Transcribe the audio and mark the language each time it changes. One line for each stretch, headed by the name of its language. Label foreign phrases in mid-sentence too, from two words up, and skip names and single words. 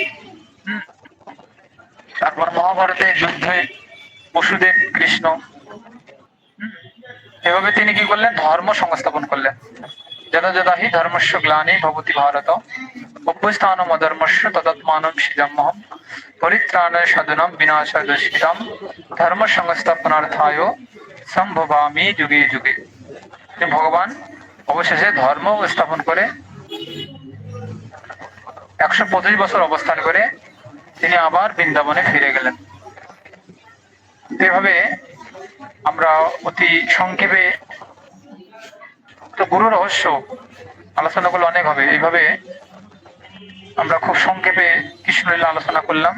Bangla: তারপর মহাভারতের যুদ্ধে বসুদেব কৃষ্ণ, এভাবে তিনি কি করলেন? ধর্ম সংস্থাপন করলেন।
Sanskrit: যদা যদা হি ধর্মস্য গ্লানি ভবতি ভারত অভ্যস্থানম অধর্মস্য তদাত্মানম সৃজাম্যহম পরিত্রাণায় সাধনম বিনাশায় দুষ্কৃতম ধর্ম সংস্থাপনার্থায় সম্ভবামি যুগে যুগে।
Bangla: ভগবান অবশেষে ধর্ম স্থাপন করে 125 বছর অবস্থান করে তিনি আবার বৃন্দাবনে ফিরে গেলেন। এভাবে আমরা অতি সংক্ষেপে, তো গুরু রহস্য আলোচনা করলে অনেক হবে, এইভাবে আমরা খুব সংক্ষেপে কৃষ্ণলীলা আলোচনা করলাম।